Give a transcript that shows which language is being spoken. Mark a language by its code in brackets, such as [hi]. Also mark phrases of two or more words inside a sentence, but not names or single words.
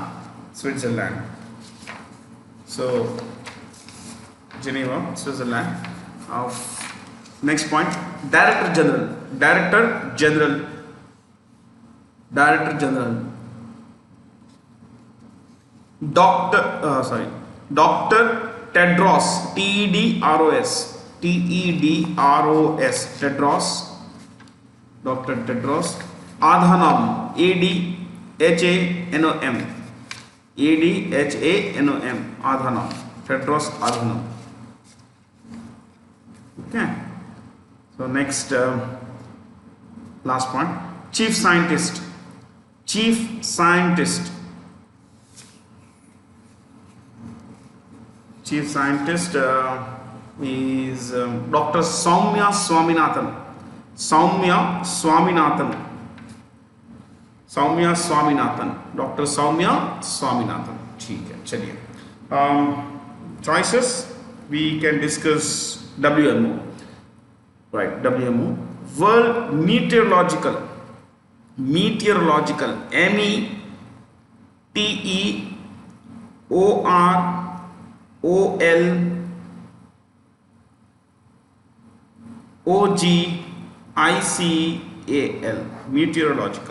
[en] Switzerland. So, Geneva, Switzerland. Next point, Director General. Dr. Tedros, Tedros, Dr. Tedros Adhanom, Adhanom, Adhanom, Tedros Adhanom. Okay. So next, last point, Chief Scientist is Dr. Soumya Swaminathan. Dr. Soumya Swaminathan. [hi] ठीक है, चलिए. [en] Choices, we can discuss WMO. Right, WMO. World Meteorological, METEOROLOGICAL, meteorological.